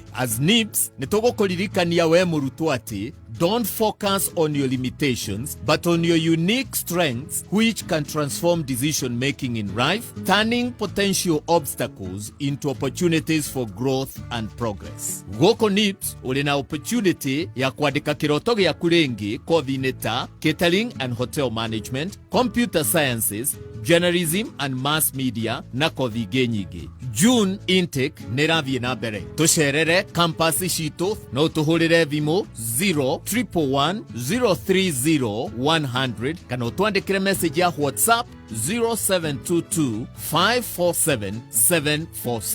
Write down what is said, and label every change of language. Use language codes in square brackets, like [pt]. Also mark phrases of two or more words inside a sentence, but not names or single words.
[en] As NIBS [ki] nĩtũgũkũririkania we mũrutwo atĩ [en] don't focus on your limitations, but on your unique strengths, which can transform decision making in life, turning potential obstacles into opportunities for growth and progress. [ki] Goko NIBS uri na opportunity ya kuandika kiroto gĩaku rĩngĩ kothi-inĩ ta [en] catering and hotel management, computer sciences, journalism and mass media [ki] na kothi ingĩ nyingĩ. [en] June intake [ki] nĩrathiĩ na mbere. Tũcerere campus citũ no tũhũrĩre thimũ 011030100 kana ũtwandĩkĩre message ya WhatsApp 0722547746.